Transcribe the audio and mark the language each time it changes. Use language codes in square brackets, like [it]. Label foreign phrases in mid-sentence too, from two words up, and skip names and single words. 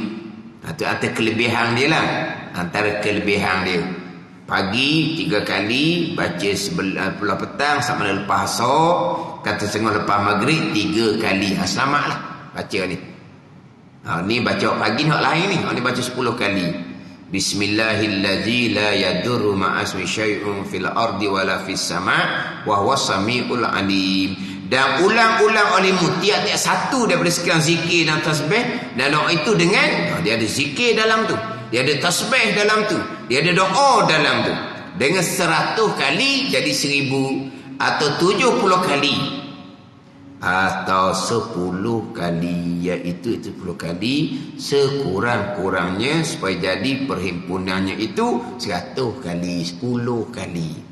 [ms] Itu antara kelebihan dia lah. Antara kelebihan dia. Pagi 3 kali, baca sebelah petang sama lepas asar, kata setengah lepas maghrib 3 kali. Selamatlah baca ni. Ni baca pagi nak lain ni. Ni baca 10 kali. [ar] بسم الله الذي لا يضر مع اسمه شيء في الأرض ولا في السماء وهو السميع العليم. [ms] Dan ulang-ulang olehmu tiap-tiap satu daripada sekian zikir dan tasbih dan doa itu dengan dia ada zikir dalam tu, dia ada tasbih dalam tu, dia ada doa dalam tu. Dengan 100 kali jadi 1000, atau 70 kali, atau 10 kali, iaitu 10 kali sekurang-kurangnya supaya jadi perhimpunannya itu 100 kali, 10 kali.